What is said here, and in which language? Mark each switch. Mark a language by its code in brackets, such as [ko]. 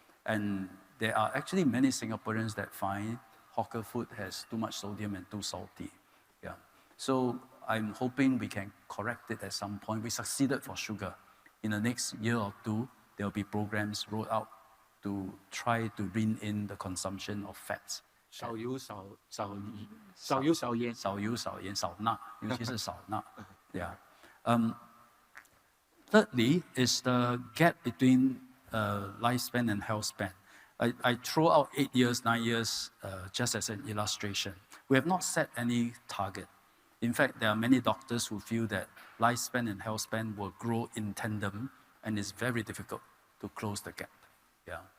[en] And there are actually many Singaporeans that find hawker food has too much sodium and too salty, yeah. So I'm hoping we can correct it at some point. We succeeded for sugar. In the next year or two, there will be programs rolled out to try to rein in the consumption of fats. [zh] 少油少盐，少油少盐少钠，尤其是少钠。 [en] Yeah. Thirdly is the gap between lifespan and health span. I throw out 8 years, 9 years just as an illustration. We have not set any target. In fact, there are many doctors who feel that lifespan and health span will grow in tandem, and it's very difficult to close the gap. Yeah.